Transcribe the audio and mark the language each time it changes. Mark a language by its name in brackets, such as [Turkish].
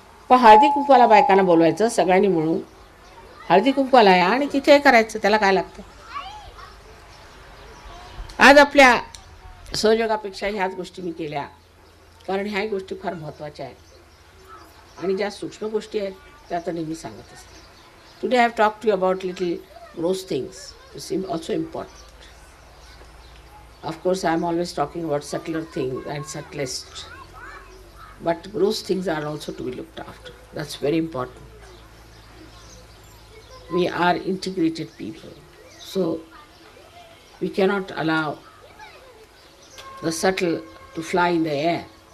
[Marathi] पण हळदी कुंकवाला बायकांना बोलवायचं सगळ्यांनी मिळून, हळदी कुंकवाला या आणि तिथे करायचं, त्याला काय लागतं. आज आपल्या सहयोगापेक्षा ह्याच गोष्टी मी केल्या, कारण ह्या गोष्टी फार महत्त्वाच्या आहेत आणि ज्या सूक्ष्म गोष्टी आहेत त्या तर नेहमी सांगत असते. [English] Today I have talk to you about little gross things it's also important. Of course, I am always talking about subtler things and subtlest, but gross things are also to be looked after. That's very important. We are integrated people, so we cannot allow the subtle to fly in the air.